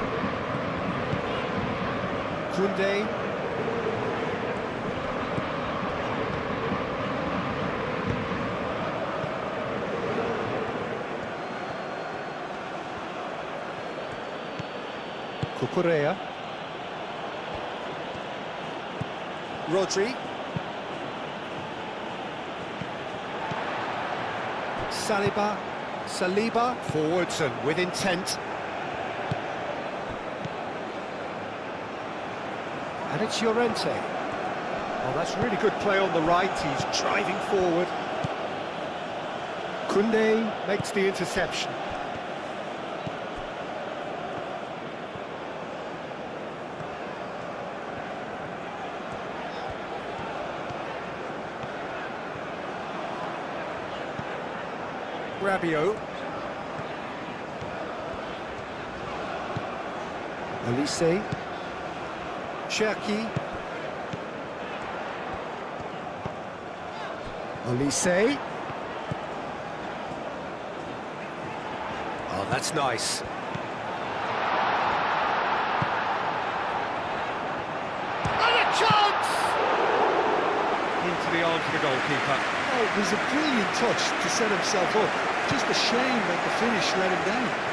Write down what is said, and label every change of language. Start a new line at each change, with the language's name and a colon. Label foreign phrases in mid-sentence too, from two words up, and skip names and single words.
English: Koundé. Cucurella. Rodri. Saliba, forwards and with intent. And it's Llorente. Oh, that's really good play on the right, he's driving forward. Koundé makes the interception. Rabiot. Olise. Cherki. Olise. Oh, that's nice. And a chance! Into the arms of the goalkeeper. Oh, it was a brilliant touch to set himself up. Just a shame that the finish let him down.